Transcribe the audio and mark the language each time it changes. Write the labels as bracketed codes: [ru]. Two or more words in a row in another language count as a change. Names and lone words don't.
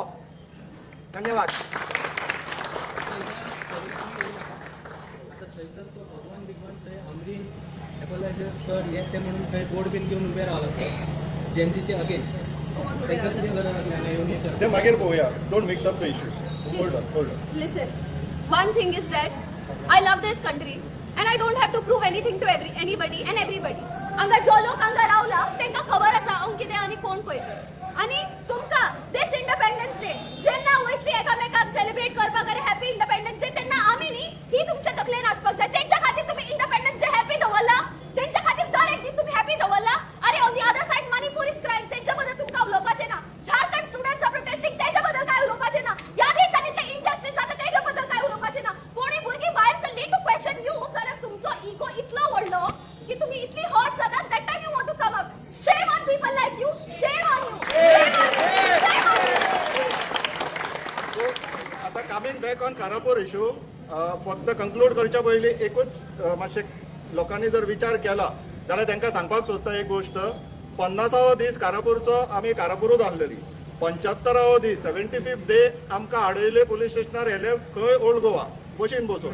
[kok] धन्यवाद. ते म्हणून थंय बोर्ड बीन घेवन उबे रावला जयंतीचे अगेन्स्ट तांकां कितें गरज आसली येवन ते मागीर पळोवया. [en] Don't mix up the issues. Hold on. Listen, one thing is that I love this country and I don't have to prove anything to anybody and everybody. [kok] हांगा जो लोक हांगा रावला तांकां खबर आसा हांव कितें आनी कोण पळय. आनी तुमकां [en] this Independence Day [kok] जेन्ना वयतली एकामेकाक सेलिब्रेट करपाक अरे [en] happy Independence Day [kok] तेन्ना आमी न्ही ही तुमच्या तकलेन आसपाक जाय. तेंच्या खातीर तुमी इंडिपेंडन्स डे हॅपी दवरला, तेंच्या खातीर दर एक दीस तुमी हॅपी दवरला. अरे [en] on the other side Manipur is crime, [kok] तेंच्या बद्दल तुमकां उलोवपाचें ना. [en] Jharkhand students are protesting, [kok] तेंच्या बद्दल काय उलोवपाचें ना. ह्या देशांतले इनजस्टीस जाता तेंच्या बद्दल काय उलोवपाचें ना. कोणी भुरगीं भायर सरली [en] to question you, [kok] कारण तुमचो इगो इतलो व्हडलो की तुम्ही इतली हॉट जातात. [en] That time you want to come up. Shame on people like you, shame on you, shame on you, shame on you. [kok] आता [en] coming back on Karapur issue, [kok] फक्त कंक्लूड करच्या पयलीं एकूच मातशें लोकांनी जर विचार केला जाल्यार तांकां सांगपाक सोदता एक गोश्ट. 50वा दीस कारापूरचो आमी कारापुरूच आसलेली. 75वा दीस 75th डे आमकां आडयले पुलीस स्टेशनार येले खंय ओल्ड गोवा बशीन बसून.